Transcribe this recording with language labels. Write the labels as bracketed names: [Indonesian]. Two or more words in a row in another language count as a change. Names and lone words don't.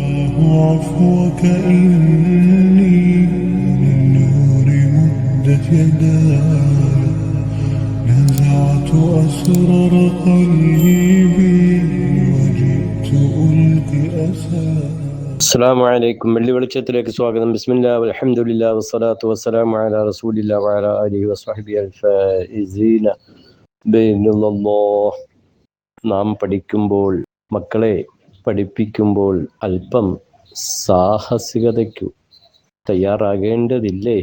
[Arabic] عفوك إني للنور مدت يداي نزعت أسرار قلبي وجئت ألقي أساي. السلام عليكم. [Malayalam] വെള്ളി വെളിച്ചത്തിലേക്ക് സ്വാഗതം. [Arabic] بسم الله والحمد لله والصلاة والسلام على رسول الله وعلى آله وصحبه الفائزين بإذن الله. [Malayalam] നാം പഠിക്കുമ്പോൾ, മക്കളെ പഠിപ്പിക്കുമ്പോൾ അല്പം സാഹസികതയ്ക്കു തയ്യാറാകേണ്ടതില്ലേ?